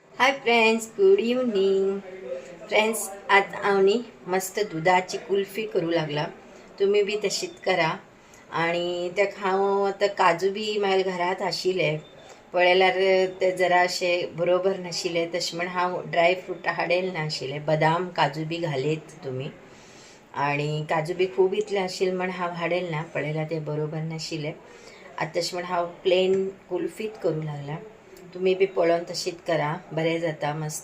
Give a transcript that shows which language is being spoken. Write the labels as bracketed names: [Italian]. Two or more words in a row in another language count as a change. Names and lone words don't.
[English] Hi friends, good evening friends. [Konkani] आज आम्ही मस्त दुधाची कुल्फी करू लागला. तुम्ही बी तशीच करा आणि त्या खाव आता काजू बी माझ्या घरात आशिले पळयल्यार ते जरा असे बरोबर नाशिले तशें म्हण हांव ड्रायफ्रूट हाडेल नाशिले. बदाम काजू बी घालेत तुम्ही आणि काजू बी खूब इतले आशिल्ले म्हण हांव हाडेल ना पळयल्यार ते बरोबर नाशिले. आता तशें म्हण हांव प्लेन कुल्फीत करू लागला. तुम्ही बी पळोवन तशीच करा, बरें जाता मस्त.